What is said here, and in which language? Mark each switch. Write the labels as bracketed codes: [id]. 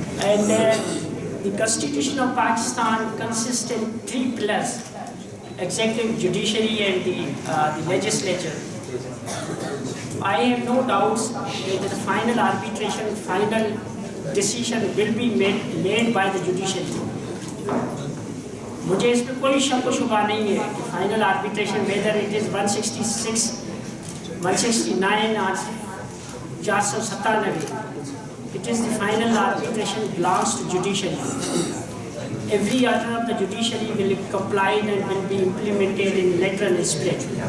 [en] And the Constitution of Pakistan consists in 3 pillars: executive, judiciary and the legislature. I have no doubts that the final arbitration, final decision will be made by the judiciary. [hi] मुझे इस पे कोई शक व शुबा नहीं है कि [en] final arbitration whether it is 166, 169 [hi] और [en] 497, it is the final arbitration belongs to judiciary. Every order of the judiciary will be complied and will be implemented in letter and spirit.